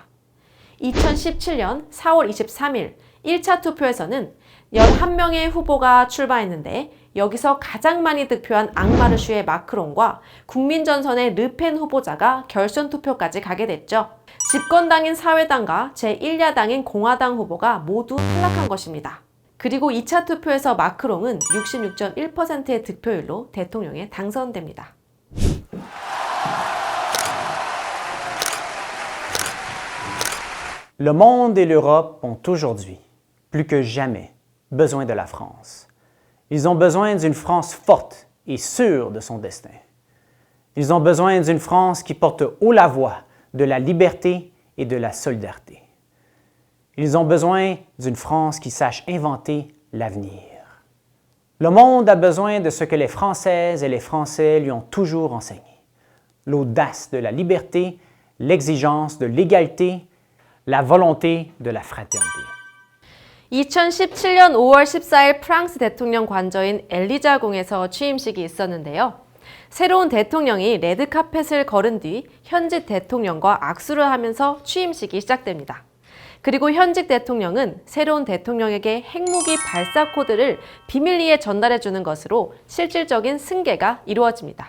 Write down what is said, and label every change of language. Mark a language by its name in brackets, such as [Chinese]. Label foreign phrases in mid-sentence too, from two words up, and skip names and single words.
[Korean] 2017년 4월 23일 1차 투표에서는 11명의 후보가 출마했는데 여기서 가장 많이 득표한 앙마르슈의 마크롱과 국민전선의 르펜 후보자가 결선 투표까지 가게 됐죠. 집권당인 사회당과 제1야당인 공화당 후보가 모두 탈락한 것입니다. 그리고 2차 투표에서 마크롱은 66.1%의 득표율로 대통령에 당선됩니다. [French] Le monde et l'Europe ont aujourd'hui, plus que jamais, besoin de la France. Ils ont besoin d'une France forte et sûre de son destin. Ils ont besoin d'une France qui porte haut la voix de la liberté et de la solidarité. Ils ont besoin d'une France qui sache inventer l'avenir. Le monde a besoin de ce que les Françaises et les Français lui ont toujours enseigné. L'audace de la liberté, l'exigence de l'égalité, la volonté de la fraternité. [Korean] 2017년 5월 14일 프랑스 대통령 관저인 엘리자궁에서 취임식이 있었는데요. 새로운 대통령이 레드카펫을 걸은 뒤 현직 대통령과 악수를 하면서 취임식이 시작됩니다. 그리고 현직 대통령은 새로운 대통령에게 핵무기 발사 코드를 비밀리에 전달해 주는 것으로 실질적인 승계가 이루어집니다.